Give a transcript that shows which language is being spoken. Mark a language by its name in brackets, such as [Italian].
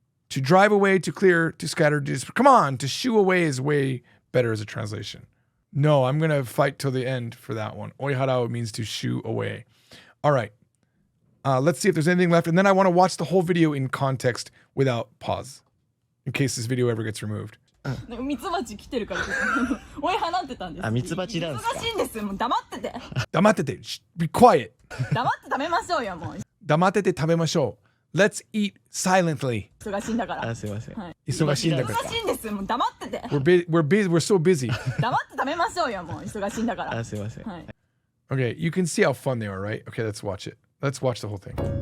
[English] To drive away, to clear, to scatter. Come on, to shoo away is way better as a translation. No, I'm going to fight till the end for that one. Oi harau means to shoo away. All right. Let's see if there's anything left. And then I want to watch the whole video in context without pause, in case this video ever gets removed. [Japanese] ミツバチ来てるから。追い放ってたんです。あ、ミツバチダンスか。忙しいんですよ。もう黙ってて。黙ってて。 [English] Be quiet. [Japanese] 黙って食べましょうよ、もう。黙ってて食べましょう。 [English] Let's eat silently. [Japanese] 忙しいんだから。あ、すいません。はい。忙しいんだから。忙しいんですよ。もう黙ってて。 [English] We're so busy. [Japanese] 黙って食べましょうよ、もう。忙しいんだから。あ、すいません。はい。 [English] Okay, you can see how fun they are, right? Okay, let's watch it. Let's watch the whole thing.